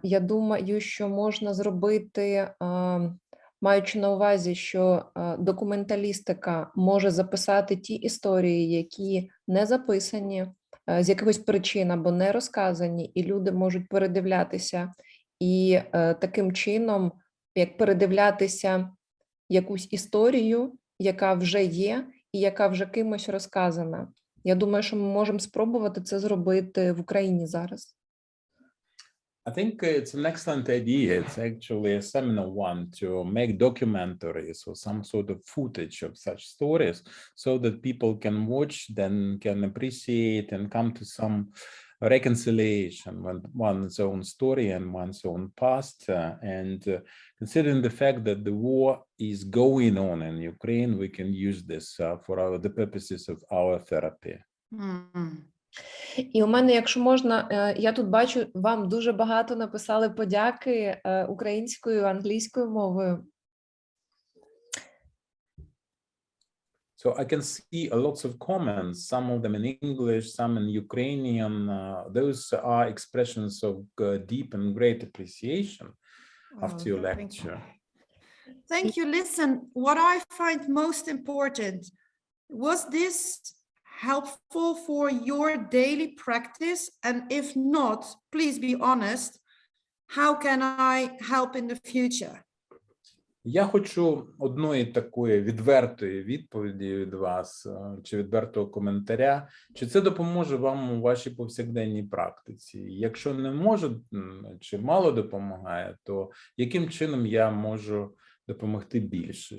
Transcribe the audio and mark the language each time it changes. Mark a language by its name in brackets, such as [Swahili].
[Ukrainian] Я думаю, що можна зробити, маючи на увазі, що документалістика може записати ті історії, які не записані з якихось причин або не розказані, і люди можуть передивлятися. І таким чином, як передивлятися якусь історію, яка вже є і яка вже кимось розказана. Я думаю, що ми можемо спробувати це зробити в Україні зараз. [English] I think it's an excellent idea. It's actually a seminal one to make documentaries or some sort of footage of such stories so that people can watch, then can appreciate and come to some reconciliation with one's own story and one's own past. And considering the fact that the war is going on in Ukraine, we can use this for the purposes of our therapy. [Ukrainian] І у мене, якщо можна, я тут бачу, вам дуже багато написали подяки українською, англійською мовою. [English] So I can see lots of comments, some of them in English, some in Ukrainian. Those are expressions of deep and great appreciation. after your Thank lecture. Thank you. Listen, what I find most important, was this helpful for your daily practice? And if not, please be honest, how can I help in the future? [Ukrainian] Я хочу одної такої відвертої відповіді від вас, чи відвертого коментаря, чи це допоможе вам у вашій повсякденній практиці. Якщо не може, чи мало допомагає, то яким чином я можу допомогти більше?